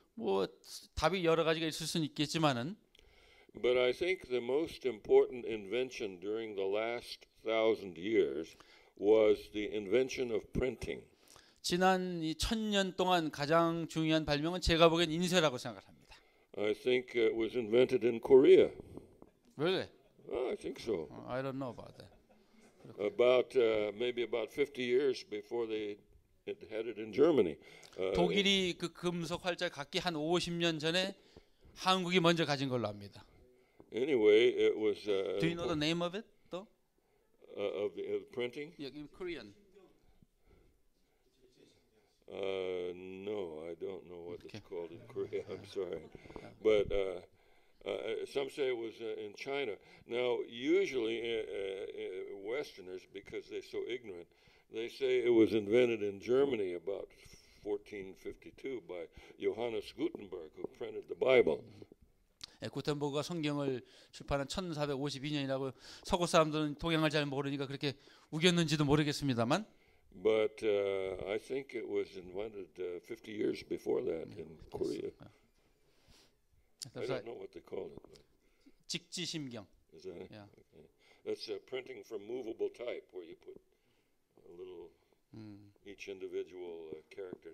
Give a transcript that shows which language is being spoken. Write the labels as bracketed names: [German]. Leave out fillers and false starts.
[Korean] 뭐 답이 여러 가지가 있을 수는 있겠지만은 [English] but I think the most important invention during the last 1,000 years was the invention of printing. [Korean] 지난 이 1000년 동안 가장 중요한 발명은 제가 보기엔 인쇄라고 생각합니다. [English] I think it was invented in Korea. Really? I think so. I don't know about that. Maybe about 50 years before they had it in Germany. [Korean] 독일이 그 금속 활자를 갖기 한 50년 전에 한국이 먼저 가진 걸로 압니다. [English] Anyway, it was. Do you know the name of it? though? Of the printing? Yeah, in Korean. No, I don't know what Okay. it's called in Korea. I'm sorry, but some say it was in China. Now, usually Westerners, because they're so ignorant, they say it was invented in Germany about 1452 by Johannes Gutenberg, who printed the Bible. [Korean] 구텐버그가 성경을 출판한 1452년이라고 서구 사람들은 동양을 잘 모르니까 그렇게 우겼는지도 모르겠습니다만. [English] But I think it was invented 50 years before that in Korea. I don't know what they call it. But [Korean] 직지심경. [English] is that it? Yeah. Okay. That's printing from movable type, where you put a little each individual character.